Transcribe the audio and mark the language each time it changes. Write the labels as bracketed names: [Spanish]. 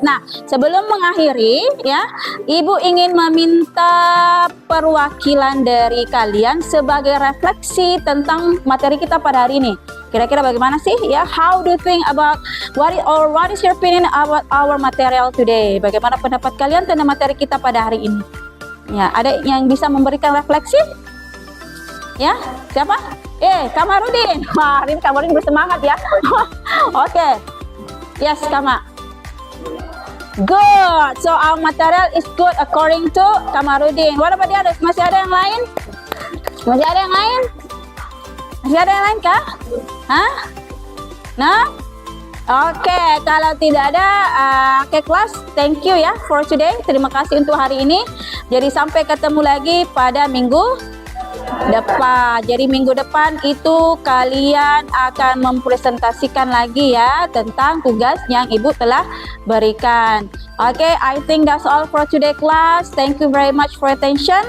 [Indonesian] Nah, sebelum mengakhiri ya, Ibu ingin meminta perwakilan dari kalian sebagai refleksi tentang materi kita pada hari ini. Kira-kira bagaimana sih ya? [English] How do you think about what is your opinion about our material today? [Indonesian] Bagaimana pendapat kalian tentang materi kita pada hari ini? Ya, ada yang bisa memberikan refleksi? Ya, siapa? Kamarudin. Wah, ini Kamarudin bersemangat ya. Oke. [English] Yes, [Indonesian] Kama. [English] Good. So our material is good according to Kamarudin. What about the others? [Indonesian] Masih ada yang lain? Masih ada yang lain? Masih ada yang lain kah? Hah? Nah? Oke, kalau tidak ada kelas, [English] thank you ya for today. [Indonesian] Terima kasih untuk hari ini. Jadi sampai ketemu lagi pada minggu depan. Jadi minggu depan itu kalian akan mempresentasikan lagi ya tentang tugas yang Ibu telah berikan. [English] Okay, I think that's all for today class. Thank you very much for attention.